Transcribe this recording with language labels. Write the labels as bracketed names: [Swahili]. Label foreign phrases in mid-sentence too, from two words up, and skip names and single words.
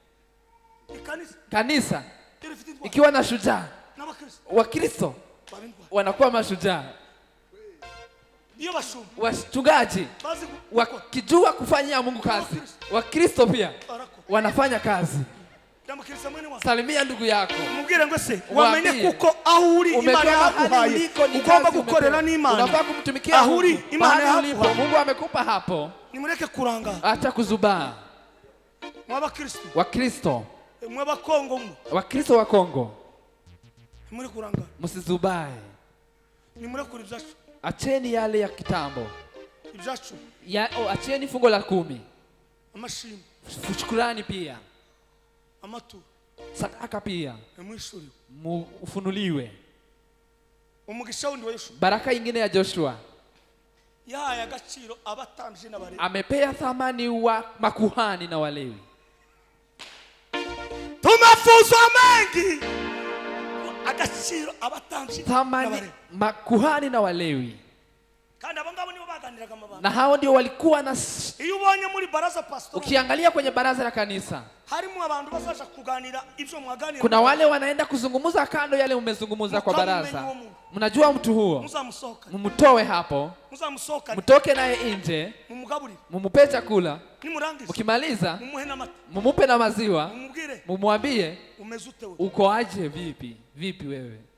[Swahili] Kanisa ikiwa na shujaa, Wakristo wanakuwa mashujaa. Wachungaji wakijua kufanyia Mungu kazi, Wakristo pia wanafanya kazi. Salimia ndugu yako, [Kinyarwanda] mubwire ngo se wamenye kuko aho uri Imana yakuhaye, ugomba gukorera n'Imana, [Swahili] unafaa kumtumikia [Kinyarwanda] aho uri Imana yakuhaye. [Swahili] Mungu amekupa hapo, [Kinyarwanda] nimureke kuranga, [Swahili] acha kuzubaa. Wakristo mwa Kongo, Wakristo wa Kongo, [Kinyarwanda] nimure kuranga, [Swahili] msizubae. [Kinyarwanda] Nimure kuri byacu, [Swahili] acheni yale ya kitambo [Kinyarwanda] ibyacu [Swahili] acheni fungo la 10, [Kinyarwanda] amashimwe, [Swahili] shukrani pia, [Kinyarwanda] amatu, [Swahili] sadaka pia, ufunuliwe. [Kinyarwanda] Umugisha wundi wa Yoshua, [Swahili] baraka nyingine ya Joshua, [Kinyarwanda] ya gaciro abatambyi n'abalewi, [Swahili] amepea thamani wa makuhani na walewi. Tumafuzo mengi, [Kinyarwanda] agaciro abatambyi [Swahili] thamani makuhani na walewi, [Kinyarwanda] kandi abangabo nibo baganiraga amabanga, [Swahili] na hao ndio walikuwa na. [Kinyarwanda] Iyo ubonye muri baraza pastor, [Swahili] ukiangalia kwenye baraza la kanisa, [Kinyarwanda] harimo abantu bazaje kuganira ibyo mwaganira, [Swahili] kuna wale wanaenda kuzungumza kando yale umezungumza kwa baraza. Mnajua mtu huo, mumtoe hapo, mtoke naye nje, mumupe chakula, mkimaliza mumupe na maziwa, mumwambie uko aje, vipi wewe.